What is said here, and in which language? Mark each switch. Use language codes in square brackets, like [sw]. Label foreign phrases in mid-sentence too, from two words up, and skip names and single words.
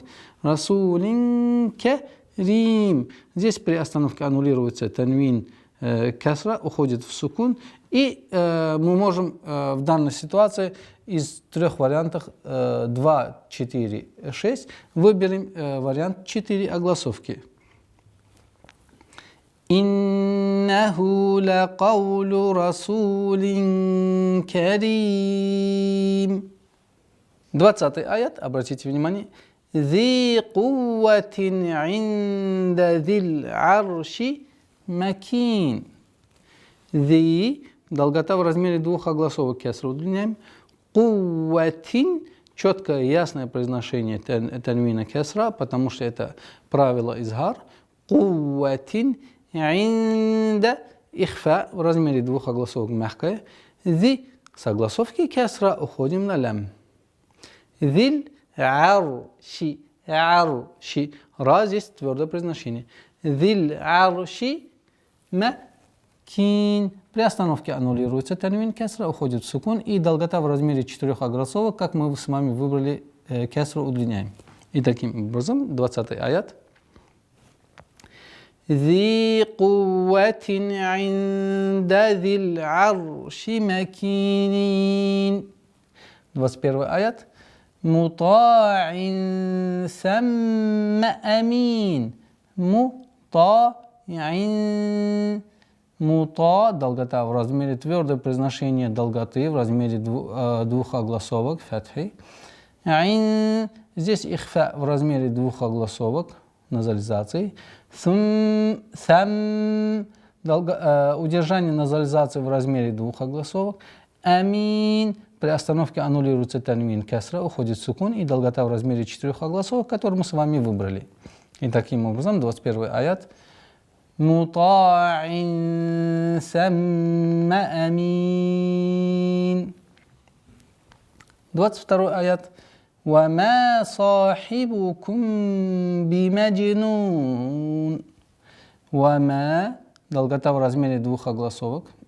[ar] رسول كريم. [ru] Здесь при остановке аннулируется танвин касра, уходит в сукун. И мы можем в данной ситуации из трех вариантов 2, 4, 6 выберем вариант 4 огласовки. [ar] إنه لقول رسول كريم. [ru] 20 аят, обратите внимание. [ar] ذي قوة عند ذي العرش مكين. ذي, [ru] долгота в размере двух огласовок кесра удлиняем. Кувватин, четкое ясное произношение танвина кесра, потому что это правило изгар. [ar] قوة عند [ru] ихфа в размере двух огласовок мягкое. ذи с огласовки кесра уходим на лям. [ar] ذي العرش. [ru] Арши. Ра здесь твердое произношение. [ar] ذي العرش مكين. [ru] При остановке аннулируется танвин кесра, уходит в сукун, и долгота в размере 4 огласовок, как мы с вами выбрали, кесру удлиняем. И таким образом 20 аят. [ar] ذي قوة عند ذي العرش مكين. [ru] 21 аят. [ar] مطاع ثم أمين. [ru] Мута, долгота в размере твердое произношение долготы в размере двух огласовок, фатхи. Здесь ихфа в размере двух огласовок, назализации. Удержание назализации в размере двух огласовок. Амин. При остановке аннулируется танвин кесра, уходит сукун, и долгота в размере 4 огласовок, которую мы с вами выбрали. И таким образом 21 аят. [ar] مطاع ثم أمين. [ru] 22 аят. [ar] وما صاحبكم بمجنون. [ru] Вама, долгота в размере двух огласовок.